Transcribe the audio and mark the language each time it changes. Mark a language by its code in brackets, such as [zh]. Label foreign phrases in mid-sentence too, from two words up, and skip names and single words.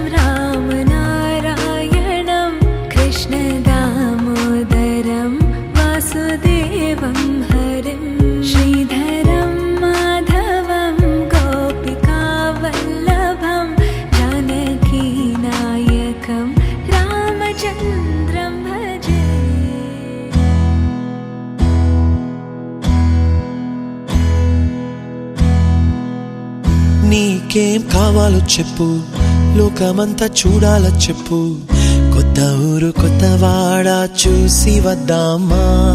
[sa] रामनारायणं कृष्णदामोदरं वासुदेवं हरिं श्रीधरं माधवं गोपिकावल्लभं जानकीनायकं रामचन्द्रं भजे [te] నీకేం కావాలో చెప్పు, లోకమంతా చూడాల చెప్పు, కొత్త ఊరు కొత్త వాడ చూసి వద్దామా.